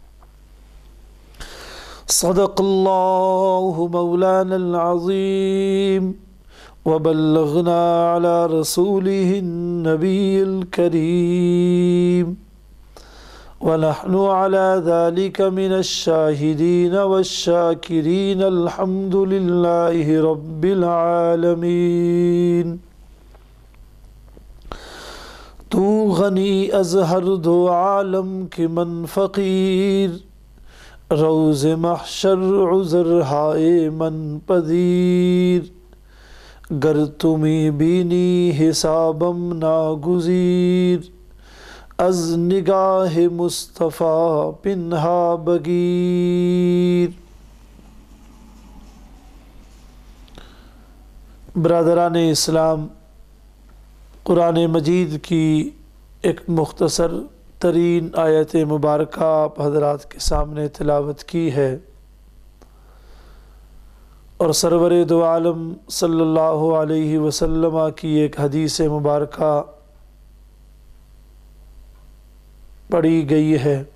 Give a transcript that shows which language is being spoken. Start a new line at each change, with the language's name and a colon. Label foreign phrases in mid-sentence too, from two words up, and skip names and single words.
Arabic: صدق الله مولانا العظيم وبلغنا على رسوله النبي الكريم، ونحن على ذلك من الشاهدين والشاكرين. الحمد لله رب العالمين.
Persian: تو غنی از ہر دو عالم کے من فقیر، روز محشر عذر ہائے من پذیر. گر تمی بینی حسابم ناگزیر، از نگاہ مصطفیٰ پنہا بگیر.
Urdu: برادران اسلام، قرآن مجید کی ایک مختصر ترین آیت مبارکہ آپ حضرات کے سامنے تلاوت کی ہے، اور سرور دو عالم
Arabic: صلی اللہ علیہ وسلم
Urdu: کی ایک حدیث مبارکہ پڑھی گئی ہے.